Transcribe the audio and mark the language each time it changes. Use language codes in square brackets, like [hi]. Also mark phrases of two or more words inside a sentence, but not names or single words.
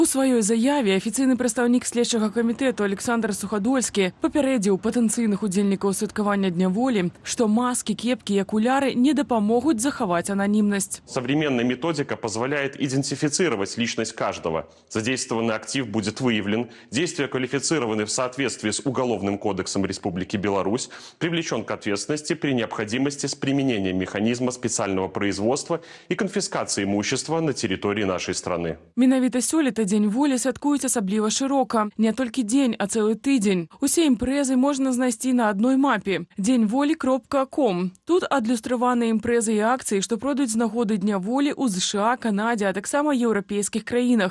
[be] У сваёй заяве афіцыйны прадстаўнік следчага камітэту Александр Сухадольскі папярэдзіў патэнцыйных удзельнікаў святкавання Дня волі, што маски, кепкі і акуляры не дапамогуць захаваць анонимность. [ru] Современная методика позволяет идентифицировать личность каждого. Задействованный актив будет выявлен, действия квалифицированы в соответствии с Уголовным кодексом Республики Беларусь, привлечен к ответственности при необходимости с применением механизма специального производства и конфискации имущества на территории нашей страны. [be] Менавіта сёлета Дзень волі святкуюць асабліва шырока. Не толькі дзень, а цэлы тыдзень. Усе імпрэзы можна знайсці на адной мапе – деньволі.com. Тут адлюстраваныя імпрэзы і акцыі, што пройдуць з нагоды Дня волі ў ЗША, Канадзе, а таксама еўрапейскіх краінах.